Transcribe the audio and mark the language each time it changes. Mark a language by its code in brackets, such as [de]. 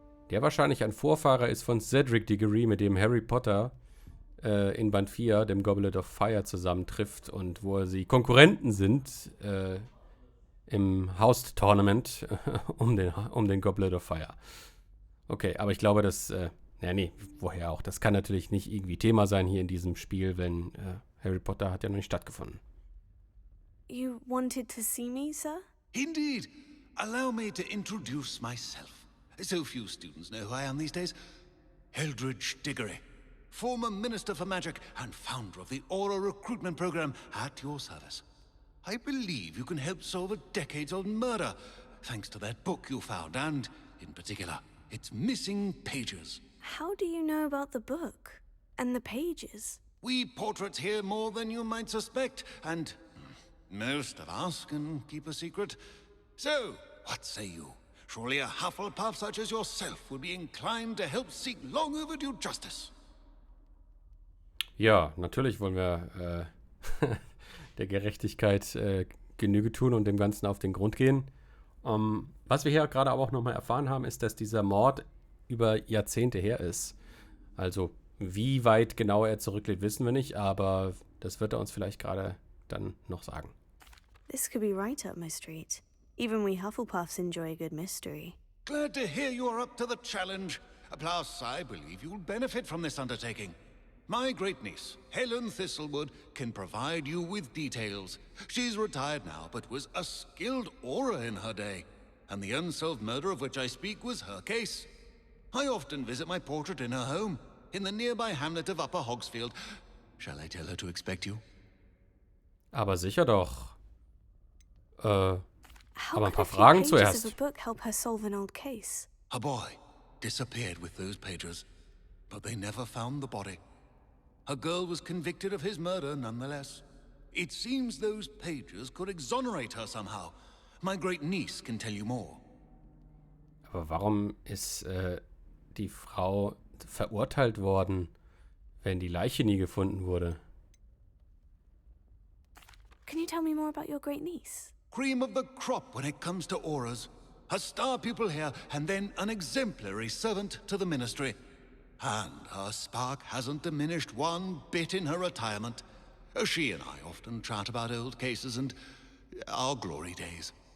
[de] Der wahrscheinlich ein Vorfahrer ist von Cedric Diggory, mit dem Harry Potter in Band 4, dem Goblet of Fire, zusammentrifft und wo sie Konkurrenten sind im House-Tournament um den Goblet of Fire. Okay, aber ich glaube, woher auch? Das kann natürlich nicht irgendwie Thema sein hier in diesem Spiel, wenn Harry Potter hat ja noch nicht stattgefunden. [en] You wanted to see me, sir? Indeed. Allow me to introduce myself. So few students know who I am these days. Eldritch Diggory, former Minister for Magic and founder of the Aura Recruitment Program at your service. I believe you can help solve a decades-old murder, thanks to that book you found, and, in particular, its missing pages. How do you know about the book? And the pages? We portraits hear more than you might suspect, and most of us can keep a secret. So, what say you? Surely a Hufflepuff such as yourself would be inclined to help seek long overdue justice. [de] Ja, natürlich wollen wir der Gerechtigkeit Genüge tun und dem Ganzen auf den Grund gehen. Was wir hier gerade aber auch nochmal erfahren haben, ist, dass dieser Mord über Jahrzehnte her ist. Also, wie weit genau er zurückliegt, wissen wir nicht, aber das wird er uns vielleicht gerade dann noch sagen. [en] This could be right up my street. Even we Hufflepuffs enjoy a good mystery. Glad to hear you're up to the challenge. Plus, I believe you'll benefit from this undertaking. My great niece, Helen Thistlewood, can provide you with details. She's retired now, but was a skilled aura in her day. And the unsolved murder of which I speak was her case. I often visit my portrait in her home, in the nearby hamlet of Upper Hogsfield. Shall I tell her to expect you? [de] Aber sicher doch. [en] How [de] Aber ein [en] could [de] paar [en] a few [de] Fragen [en] pages [de] zuerst. [en] of a book help her solve an old case? A boy disappeared with those pages, but they never found the body. A girl was convicted of his murder nonetheless. It seems those pages could exonerate her somehow. My great niece can tell you more. [de] Aber warum ist die Frau verurteilt worden, wenn die Leiche nie gefunden wurde? [en] Can you tell me more about your great niece? Cream of the crop when it comes to auras. A star pupil here, and then an exemplary servant to the ministry. And her spark hasn't diminished one bit in her retirement. She and I often chat about old cases and our glory days.